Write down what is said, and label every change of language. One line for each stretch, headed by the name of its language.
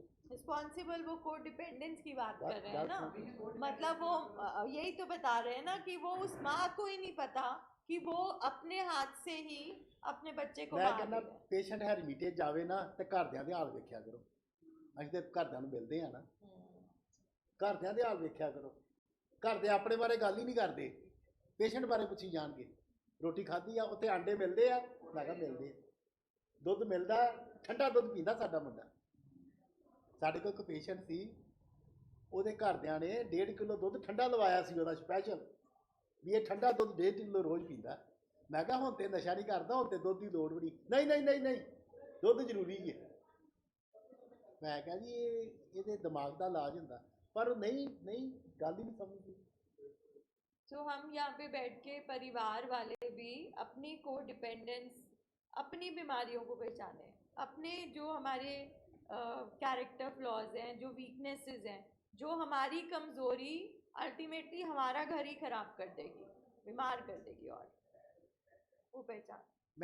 Hindi: Responsible वो को dependence की बात कर रहे हैं ना, मतलब वो यही तो बता रहे हैं ना कि वो उस माँ को ही नहीं पता कि वो अपने हाथ से ही अपने बच्चे को
Punjabi: मैं कहना पेशेंट हैरीटेज जावे ना ते घरदियां दे हाल वेख्या करो। ਅਸੀਂ ਤੇ ਘਰਦਿਆਂ ਨੂੰ ਮਿਲਦੇ ਆ ਨਾ, ਘਰਦਿਆਂ ਦੇ ਹਾਲ ਵੇਖਿਆ ਕਰੋ। ਘਰ ਦੇ ਆਪਣੇ ਬਾਰੇ ਗੱਲ ਹੀ ਨਹੀਂ ਕਰਦੇ, ਪੇਸ਼ੈਂਟ ਬਾਰੇ ਪੁੱਛੀ ਜਾਣਗੇ। ਰੋਟੀ ਖਾਧੀ ਆ, ਉੱਥੇ ਆਂਡੇ ਮਿਲਦੇ ਆ, ਮੈਂ ਕਿਹਾ ਮਿਲਦੇ ਆ, ਦੁੱਧ ਮਿਲਦਾ, ਠੰਡਾ ਦੁੱਧ ਪੀਂਦਾ ਸਾਡਾ ਮੁੰਡਾ। ਸਾਡੇ ਕੋਲ ਇੱਕ ਪੇਸ਼ੈਂਟ ਸੀ, ਉਹਦੇ ਘਰਦਿਆਂ ਨੇ 1.5 ਕਿਲੋ ਦੁੱਧ ਠੰਡਾ ਲਵਾਇਆ ਸੀ ਉਹਦਾ ਸਪੈਸ਼ਲ, ਵੀ ਇਹ ਠੰਡਾ ਦੁੱਧ 1.5 ਕਿਲੋ ਰੋਜ਼ ਪੀਂਦਾ। ਮੈਂ ਕਿਹਾ ਹੁਣ ਤੇ ਨਸ਼ਾ ਨਹੀਂ ਕਰਦਾ, ਹੁਣ ਤੇ ਦੁੱਧ ਦੀ ਲੋੜ ਵੀ ਨਹੀਂ, ਦੁੱਧ ਜ਼ਰੂਰੀ ਹੈ। ਮੈਂ ਕਿਹਾ ਜੀ ਇਹਦੇ ਦਿਮਾਗ ਦਾ ਇਲਾਜ ਹੁੰਦਾ, ਪਰ ਨਹੀਂ ਗੱਲ
Hindi: ही नहीं समझती। तो हम यहाँ पे बैठ के परिवार वाले भी अपनी को डिपेंडेंस, अपनी बीमारियों को पहचाने, अपने जो हमारे कैरेक्टर फ्लॉज हैं, जो वीकनेसेस हैं, जो हमारी कमज़ोरी अल्टीमेटली हमारा घर ही ख़राब कर देगी, बीमार कर देगी, और वो पहचान।